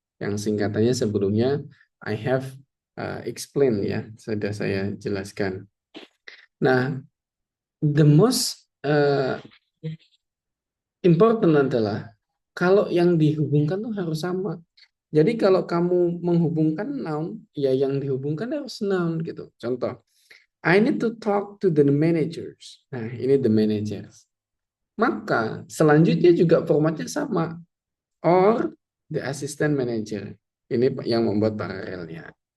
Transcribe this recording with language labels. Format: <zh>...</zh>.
<id>Yang singkatannya sebelumnya</id> <en>I have explained</en> <id>ya, sudah saya jelaskan. Nah,</id> <en>the most important</en> <id>adalah kalau yang dihubungkan tuh harus sama. Jadi kalau kamu menghubungkan noun, ya yang dihubungkan harus noun gitu. Contoh,</id> <en>I need to talk to the managers.</en> <id>Nah, ini</id> <en>the managers.</en> <id>Maka selanjutnya juga formatnya sama.</id> <en>Or the assistant manager.</en> <id>Ini yang membuat paralelnya.</id>